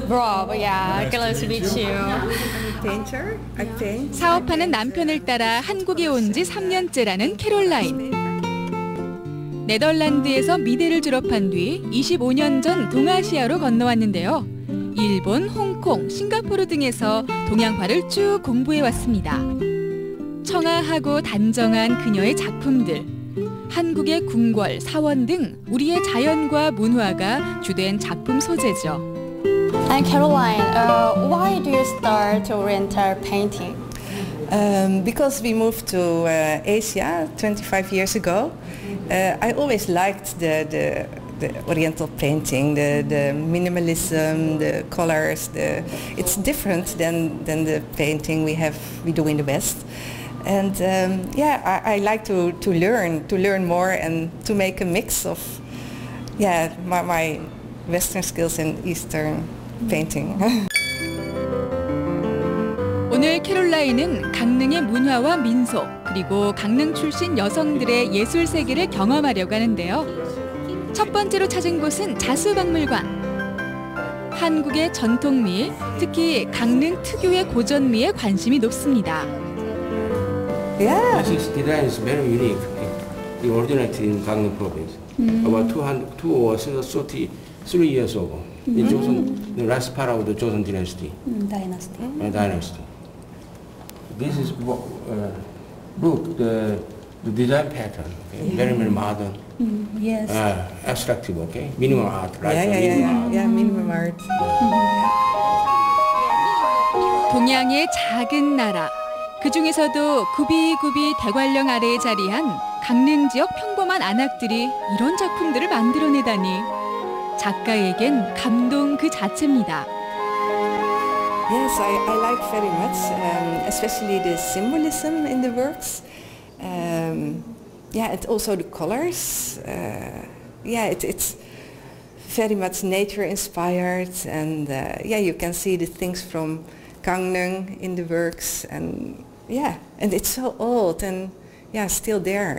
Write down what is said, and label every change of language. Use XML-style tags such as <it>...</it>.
<en>Rob, yeah, glad to meet you. Painter. I paint.</en> <ko>사업하는 남편을 따라 한국에 온 지 3년째라는 캐롤라인. 네덜란드에서 미대를 졸업한 뒤 25년 전 동아시아로 건너왔는데요. 일본, 홍콩, 싱가포르 등에서 동양화를 쭉 공부해왔습니다. 청아하고 단정한 그녀의 작품들, 한국의 궁궐, 사원 등 우리의 자연과 문화가 주된 작품 소재죠.</ko> <en>And Caroline, why do you start Oriental painting? Because we moved to Asia 25 years ago. I always liked the Oriental painting, the minimalism, the colors. It's different than the painting we do in the West. And yeah, I like to learn more and to make a mix of my Western skills and Eastern painting.</en> <ko>오늘 캐롤라인은 강릉의 문화와 민속, 그리고 강릉 출신 여성들의 예술 세계를 경험하려고 하는데요. 첫 번째로 찾은 곳은 자수박물관. 한국의 전통미, 특히 강릉 특유의 고전미에 관심이 높습니다.</ko> <en>Yeah. This design is very unique. It originated in Gangnam province about 2 or 33 years ago. In Joseon, the last part of the Joseon dynasty. Dynasty. This is look the design pattern. Okay? Very modern. Yes. Abstractive. Okay. Minimal art. Minimum art.</en> <ko>동양의 작은 나라. 그 중에서도 굽이굽이 대관령 아래에 자리한 강릉 지역 평범한 안악들이 이런 작품들을 만들어내다니 작가에겐 감동 그 자체입니다.</ko> <en>Yes, I like very much, especially the symbolism in the works. Yeah, and also the colors. Yeah, it's very much nature inspired, and yeah, you can see the things from Gangneung in the works, and yeah, and it's so old and yeah, still there.</en>